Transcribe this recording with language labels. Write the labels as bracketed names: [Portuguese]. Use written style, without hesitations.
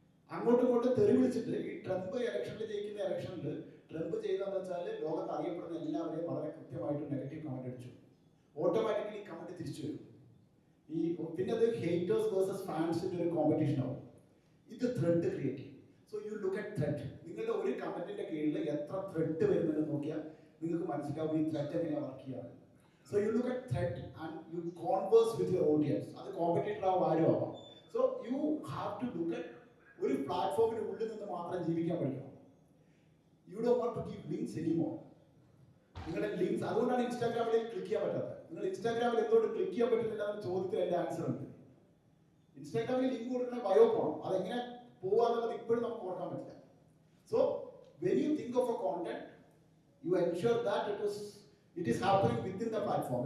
[Malayalam] അങ്ങോട്ടും ഇങ്ങോട്ടും തെറി വിളിച്ചിട്ട് ഈ ട്രംപ് ഇലക്ഷനിൽ ജയിക്കുന്ന ഇലക്ഷനിൽ ട്രംപ് ചെയ്തതെന്ന് വെച്ചാൽ ലോകത്ത് അറിയപ്പെടുന്ന എല്ലാവരെയും വളരെ കൃത്യമായിട്ട് നെഗറ്റീവ് കമന്റ് അടിച്ചു. ഓട്ടോമാറ്റിക്കലി കമന്റ് തിരിച്ചു വരും. പിന്നെ അത് ഹേറ്റേഴ്സ് വേഴ്സസ് ഫാൻസിന്റെ ഒരു കോമ്പറ്റീഷൻ ആവും. ഇത് ത്രെഡ് ക്രിയേറ്റ് ചെയ്യും. [English] So you look at thread. [Malayalam] നിങ്ങളുടെ ഒരു കമന്റിന്റെ കീഴിൽ എത്ര ത്രെഡ് വരുന്നുണ്ടെന്ന് നോക്കിയാൽ നിങ്ങൾക്ക് മനസ്സിലാവും ഈ ത്രെഡ് എങ്ങനെയാണ് വർക്ക് ചെയ്യാറ്. [English] So you look at threat and you converse with your audience. [Malayalam] അത് കോമ്പറ്റീറ്റർ ആവും ആരും ആവാം. [English] So you have to look at [Malayalam] ഒരു പ്ലാറ്റ്ഫോമിന് ഉള്ളിൽ നിന്ന് മാത്രം ജീവിക്കാൻ പഠിക്കണം. [English] You don't want to give links anymore. [Malayalam] നിങ്ങളുടെ ലിങ്ക്സ്, അതുകൊണ്ടാണ് ഇൻസ്റ്റാഗ്രാമിൽ ക്ലിക്ക് ചെയ്യാൻ പറ്റാത്തത്. നിങ്ങൾ ഇൻസ്റ്റാഗ്രാമിൽ എന്തുകൊണ്ട് ക്ലിക്ക് ചെയ്യാൻ പറ്റുന്നില്ല എന്ന ചോദ്യത്തിൽ എൻ്റെ ആൻസർ ഉണ്ട്. ഇൻസ്റ്റാഗ്രാമിൽ ലിങ്ക് കൊടുക്കുന്ന ബയോ പോകണം, അതെങ്ങനെ പോവാന്നുള്ളത് ഇപ്പോഴും നമുക്ക് ഓർക്കാൻ പറ്റില്ല. [English] So when you think of a content, you ensure that it is happening within the platform.